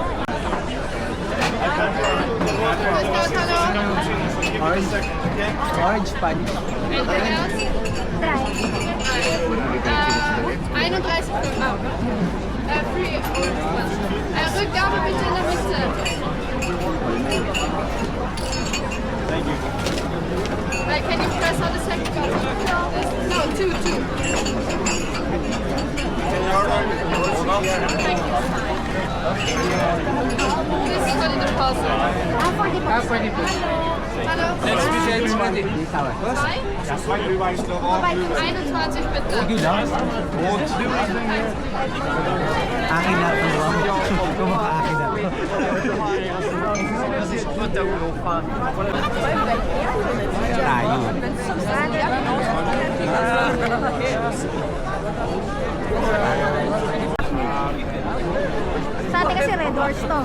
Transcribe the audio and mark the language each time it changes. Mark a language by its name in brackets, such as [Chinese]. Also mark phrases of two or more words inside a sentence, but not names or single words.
[English] Orange punch. Try. 31 Euro. Free Orange. [German] Rückgabe bitte in der Mitte. [English] Thank you. Can you press on the second button? No, two. Thank you. This is for the deposit. For the [German] Hallo? Hi? 21 bitte. [Filipino] Akin na ito. Kumaka-akin na ito. Tayo. Sa atin kasi red horse to.